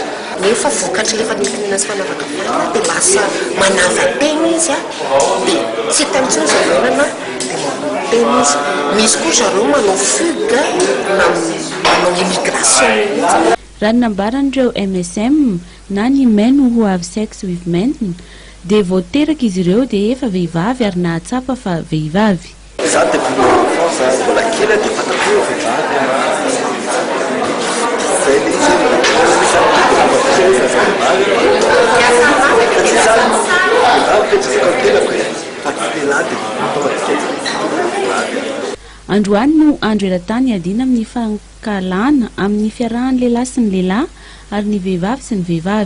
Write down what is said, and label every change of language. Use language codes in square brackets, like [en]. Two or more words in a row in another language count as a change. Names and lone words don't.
[mg] Nefa vokatry ilay fanilikiliana sy fanavakavahana dia lasa manava-tena izy dia tsy tantsony zaronana dia manao-tena izy. Misy koa zareo manao fugue na manao immigration. Raha ny nambaran'ireo MSM na ny [en] men who have sex with men [mg] dia voateraka izy ireo dia efa vehivavy ary nahatsapa fa vehivavy. Za dia mbola kely dia fantako vehivavy. Androany no andro eran-tany adina amin'ny fankalana amin'ny fiarahan'ny lehilahy sy ny lehilahy ary ny vehivavy sy ny vehivavy.